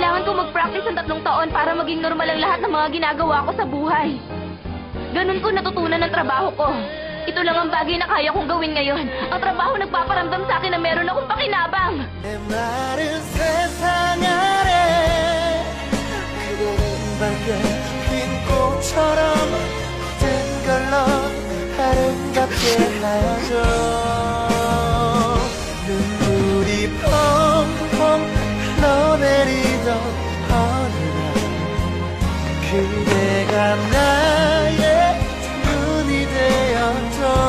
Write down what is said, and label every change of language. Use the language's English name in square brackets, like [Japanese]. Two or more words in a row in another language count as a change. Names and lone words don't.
[Filipino] ko mag-practice ng 3 taon para maging normal ang lahat ng mga ginagawa ko sa buhay. Ganun ko natutunan ng trabaho ko. Ito lang ang bagay na kaya kong gawin ngayon. Ang trabaho nagpaparamdam sa akin na meron akong pakinabang. [Korean] 눈물이 펑펑 흘러내리던 어느 날 그대가 나의 눈이 되었죠.